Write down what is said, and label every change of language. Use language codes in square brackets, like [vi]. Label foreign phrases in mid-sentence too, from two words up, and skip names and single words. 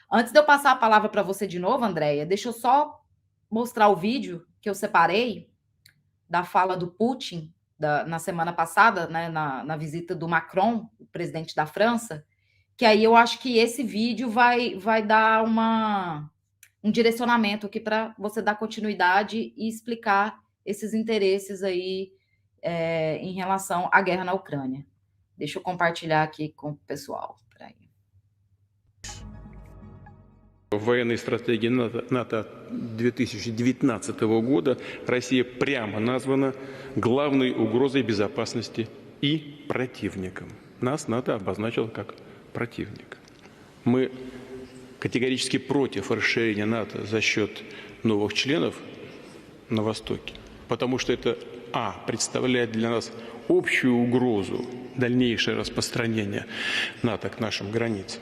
[pt] Antes de eu passar a palavra para você de novo, Andréia, deixa eu só mostrar o vídeo que eu separei da fala do Putin na semana passada, né, na visita do Macron, o presidente da França, que aí eu acho que esse vídeo vai dar um direcionamento aqui para você dar continuidade e explicar esses interesses aí em relação à guerra na Ucrânia. Deixa eu compartilhar aqui com o pessoal. [ru] В военной стратегии НАТО 2019 года Россия прямо названа главной угрозой безопасности и противником. Нас НАТО обозначило как противник. Мы категорически против расширения НАТО за счет новых членов на Востоке, потому что это, представляет для нас общую угрозу дальнейшее распространение НАТО к нашим границам.